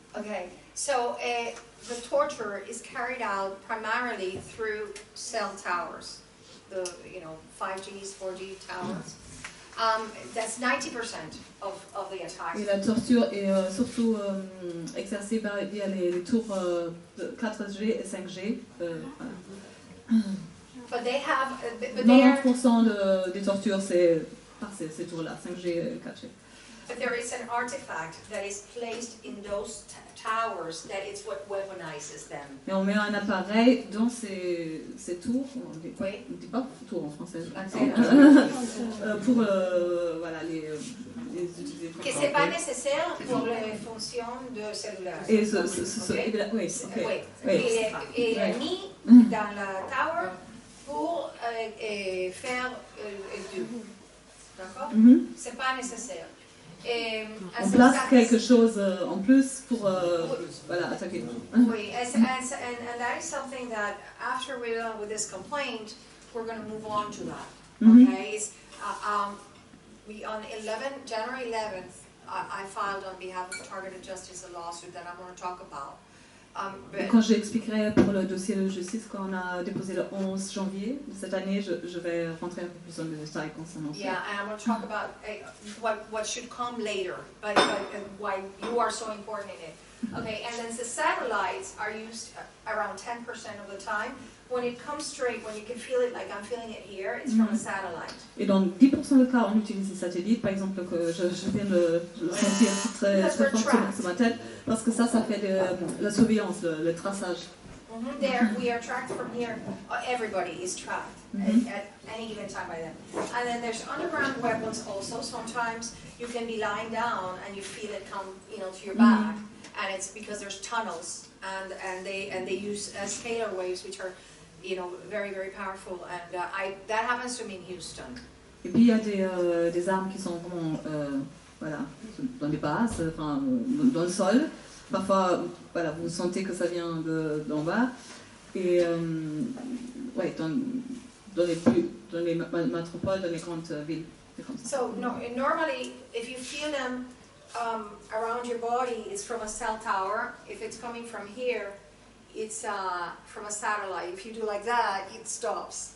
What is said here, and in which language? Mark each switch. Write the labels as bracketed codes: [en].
[en] Okay, so the torture is carried out primarily through cell towers, the 5Gs, 4G towers. That's 90% of the attacks. [fr] Et la torture est surtout exercée via les tours de 4G et 5G. [en] But they have. [fr] 90% des tortures, c'est par ces tours-là, 5G et 4G. [en] But there is an artifact that is placed in those towers that it's what weaponizes them. [fr] Et on met un appareil dans ces tours, on dit pas tours en français, pour voilà, les utiliser. Que c'est pas nécessaire pour les fonctions de cellulaire. Et il est mis dans la tower pour faire du. D'accord? C'est pas nécessaire. On place quelque chose en plus pour voilà, attaquer. [en] Oui, and that is something that after we're done with this complaint, we're going to move on to that. Okay? We on January 11th, I filed on behalf of Targeted Justice a lawsuit that I'm going to talk about. [fr] Quand j'expliquerai pour le dossier de justice qu'on a déposé le 11 janvier de cette année, je vais rentrer un peu plus dans les détails concernant ça. [en] Yeah, and I'm going to talk about what should come later, but why you are so important in it. Okay, and then the satellites are used around 10% of the time. When it comes straight, when you can feel it, like I'm feeling it here, it's from a satellite. [fr] Et dans 10% de cas, on utilise des satellites, par exemple, que je viens de le sentir très fort sur ma tête, parce que ça fait la surveillance, le traçage. [en] There, we are tracked from here. Everybody is tracked at any given time by them. And then there's underground weapons also. Sometimes you can be lying down and you feel it come, to your back. and it's because there's tunnels, and they use scalar waves, which are, you know, very, very powerful, and that happens to me in Houston. [fr] Et puis il y a des armes qui sont vraiment voilà, dans les bases, enfin, dans le sol. Parfois, voilà, vous sentez que ça vient d'en bas. Et ouais, dans les métropoles, dans les grandes villes. [en] So normally, if you feel them around your body, it's from a cell tower. If it's coming from here, it's from a satellite. If you do like that, it stops.